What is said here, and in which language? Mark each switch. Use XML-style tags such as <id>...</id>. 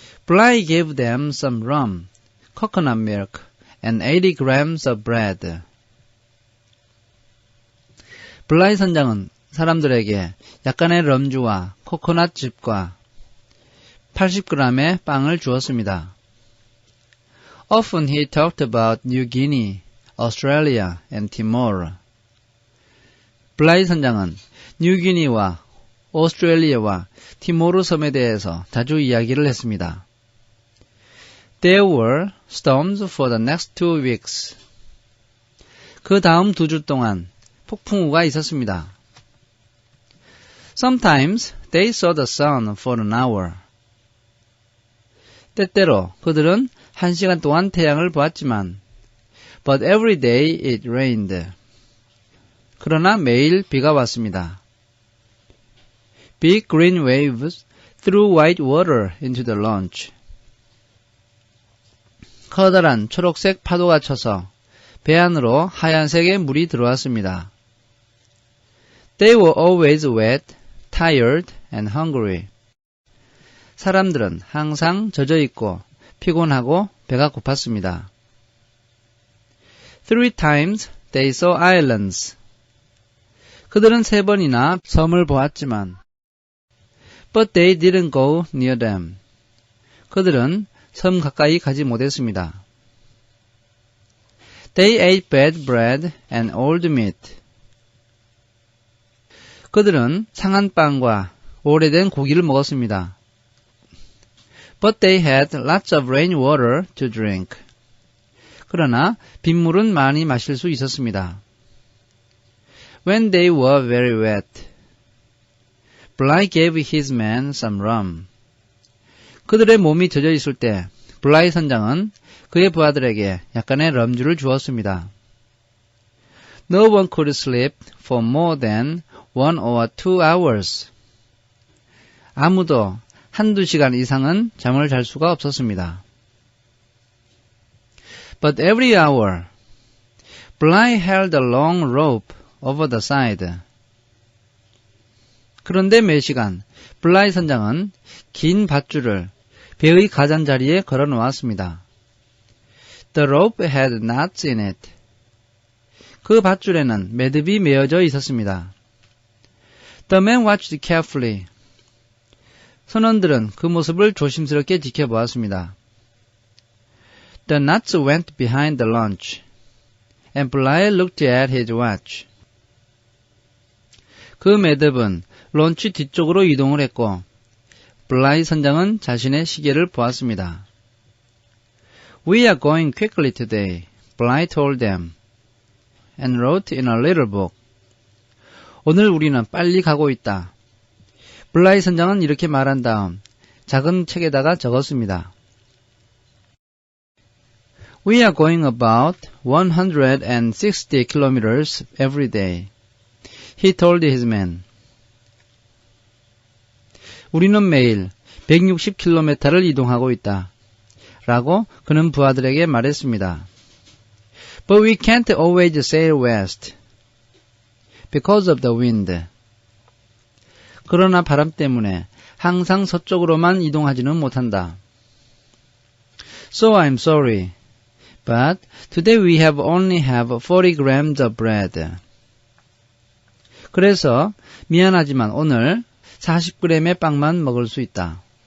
<en>Bligh gave them some rum, coconut milk, and 80 grams of bread.</en> <ko>블라이 선장은 사람들에게 약간의 럼주와 코코넛즙과 80g의 빵을 주었습니다.</ko> <en>Often he talked about New Guinea, Australia, and Timor.</en> <ko>블라이 선장은 뉴기니와 오스트레일리아와 티모르 섬에 대해서 자주 이야기를 했습니다.</ko> <en>There were storms for the next 2 weeks.</en> <ko>그 다음 2주 동안 폭풍우가 있었습니다.</ko> <en>Sometimes they saw the sun for an hour.</en> <ko>때때로 그들은 1시간 동안 태양을 보았지만</ko> <en>But every day it rained.</en> <ko>그러나 매일 비가 왔습니다.</ko> <en>Big green waves threw white water into the launch.</en> <ko>커다란 초록색 파도가 쳐서 배 안으로 하얀색의 물이 들어왔습니다.</ko> <en>They were always wet, tired, and hungry.</en> <ko>사람들은 항상 젖어 있고 피곤하고 배가 고팠습니다.</ko> <en>3 times they saw islands.</en> <ko>그들은 3번이나 섬을 보았지만</ko> <en>But they didn't go near them.</en> <ko>그들은 섬 가까이 가지 못했습니다.</ko> <en>They ate bad bread and old meat.</en> <ko>그들은 상한 빵과 오래된 고기를 먹었습니다.</ko> <en>But they had lots of rainwater to drink.</en> <ko>그러나 빗물은 많이 마실 수 있었습니다.</ko> <en>When they were very wet, Bligh gave his men some rum.</en> <ko>그들의 몸이 젖어 있을 때 블라이 선장은 그의 부하들에게 약간의 럼주를 주었습니다.</ko> <en>No one could sleep for more than 1 or 2 hours.</en> <ko>아무도 1-2시간 이상은 잠을 잘 수가 없었습니다.</ko> <en>But every hour, Bligh held a long rope over the side.</en> <ko>그런데 매 시간 블라이 선장은 긴 밧줄을 배의 가장자리에 걸어 놓았습니다.</ko> <en>The rope had knots in it.</en> <ko>그 밧줄에는 매듭이 메어져 있었습니다.</ko> <en>The men watched carefully.</en> <ko>선원들은 그 모습을 조심스럽게 지켜보았습니다.</ko> <en>The knots went behind the launch, and Bligh looked at his watch.</en> <ko>그 매듭은 론치 뒤쪽으로 이동을 했고 블라이 선장은 자신의 시계를 보았습니다.</ko> <en>We are going quickly today, Bligh told them, and wrote in a little book.</en> <ko>오늘 우리는 빨리 가고 있다. 블라이 선장은 이렇게 말한 다음 작은 책에다가 적었습니다.</ko> <en>We are going about 160 kilometers every day, he told his men.</en> <ko>우리는 매일 160km를 이동하고 있다. 라고 그는 부하들에게 말했습니다.</ko> <en>But we can't always sail west because of the wind.</en> <ko>그러나 바람 때문에 항상 서쪽으로만 이동하지는 못한다.</ko> <en>So I'm sorry, but today we have only have 40 grams of bread.</en> <ko>그래서 미안하지만 오늘 40g의 빵만 먹을 수 있다.</ko>